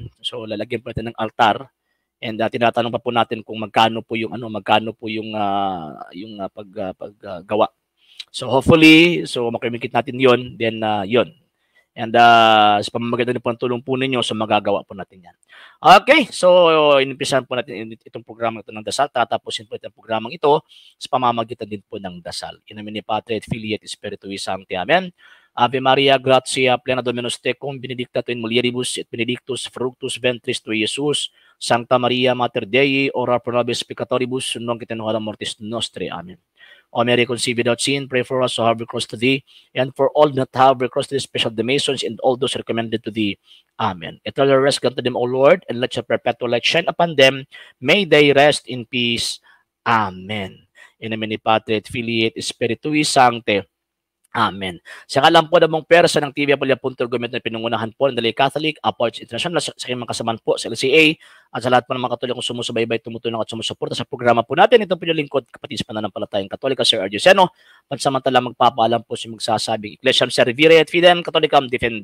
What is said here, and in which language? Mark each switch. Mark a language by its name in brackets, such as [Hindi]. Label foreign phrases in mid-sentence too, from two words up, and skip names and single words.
[Filipino] So lalagyan po natin ng altar. And tinatanong pa po natin kung magkano po yung paggawa. So hopefully, so makimikit natin 'yon, then 'yon. And sa pamamagitan po ng tulong po ninyo, so magagawa po natin 'yan. Okay, so inimpisahan po natin itong programa ito ng dasal. Tatapusin po itong programang ito sa pamamagitan din po ng dasal. [Latin] In nomine Patri et Filii et Spiritui Sancti. Amen. Ave Maria, gratia plena Dominus tecum, benedicta tu in mulieribus et benedictus fructus ventris tui, Iesus. Sancta Maria, Mater Dei, ora pro nobis peccatoribus, nunc et in hora mortis nostre. Amen. [English] O Mary, conceived without sin, pray for us who have recourse to thee, and for all that have recourse to thee, special the Masons, and all those recommended to thee. Amen. Eternal rest grant to them, O Lord, and let your perpetual light shine upon them. May they rest in peace. Amen. [Latin] In nomine Patri et Filii et Spiritui Sancti. Amen. [Filipino] Sa ngalan po ng mong persa ng TV Apolia.Argumento na pinungunahan po ng Dalay Catholic, Apostolic International, sa kanyang mga kasamaan po sa LCA, at sa lahat po ng mga Katolikong sumusubaybay, tumutulong at sumusuporta sa programa po natin. Ito po yung lingkod, kapatid sa pananampalatayang Katolika, Sir R. Dioceno. Pansamantala magpapaalam po si magsasabing [Latin] Ecclesiam Servire et Fidem Catholicam Defenderi.